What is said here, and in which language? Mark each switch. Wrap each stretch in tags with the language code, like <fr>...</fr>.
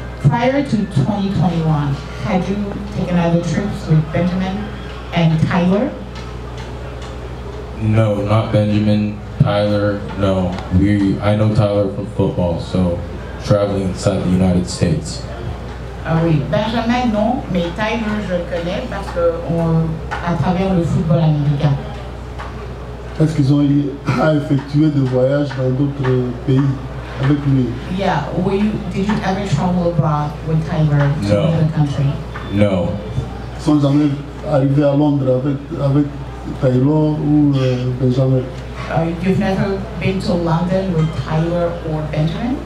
<en>Prior to 2021, had you taken other trips with Benjamin and Tyler? No, not Benjamin. Tyler, no. I know Tyler from football, so traveling inside the United States.</en> <fr>Ah oui, Benjamin non, mais Tyler je le connais parce que à travers le football américain. Est-ce qu'ils ont eu à effectuer des voyages dans d'autres pays avec lui?</fr> <en>Yeah, did you ever travel abroad with Tyler to another country? No.</en> <fr>Ils sont jamais arrivés à Londres avec Tyler ou Benjamin?</fr> <en>You've never been to London with Tyler or Benjamin?</en>